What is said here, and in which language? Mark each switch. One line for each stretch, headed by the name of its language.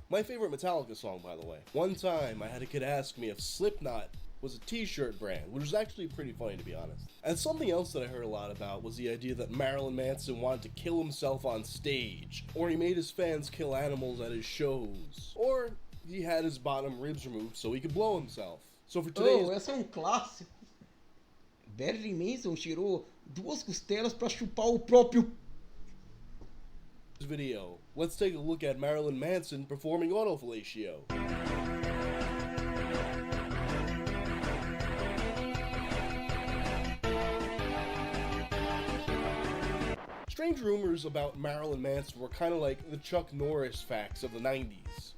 English: My favorite Metallica song, by the way. One time, I had a kid ask me if Slipknot was a t-shirt brand, which was actually pretty funny, to be honest. And something else that I heard a lot about was the idea that Marilyn Manson wanted to kill himself on stage, or he made his fans kill animals at his shows, or he had his bottom ribs removed so he could blow himself. So for today's...
Portuguese: esse é clássico. Marilyn Manson tirou 2 costelas pra chupar o próprio...
English: video, let's take a look at Marilyn Manson performing autofellatio. Strange rumors about Marilyn Manson were kind of like the Chuck Norris facts of the 90s.